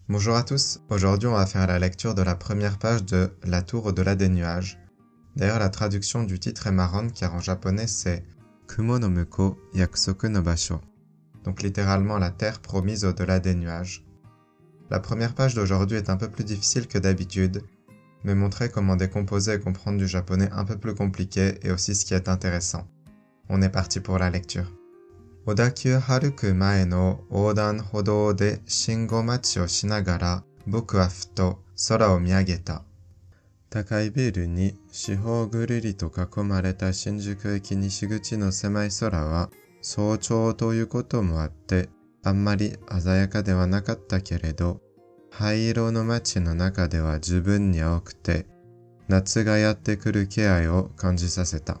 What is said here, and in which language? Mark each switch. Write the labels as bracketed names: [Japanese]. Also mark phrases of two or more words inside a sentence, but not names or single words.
[French] Bonjour à tous, aujourd'hui on va faire la lecture de la première page de La tour au-delà des nuages. D'ailleurs la traduction du titre est marrante car en japonais c'est [Japanese] 雲のむこう 約束の場所, [French] donc littéralement la terre promise au-delà des nuages. La première page d'aujourd'hui est un peu plus difficile que d'habitude, mais montrer comment décomposer et comprendre du japonais un peu plus compliqué est aussi ce qui est intéressant. On est parti pour la lecture. [Japanese] 小田急歩く前の横断歩道で信号待ちをしながら僕はふと空を見上げた。高いビルに四方ぐるりと囲まれた新宿駅西口の狭い空は早朝ということもあってあんまり鮮やかではなかったけれど灰色の街の中では十分に青くて夏がやってくる気配を感じさせた。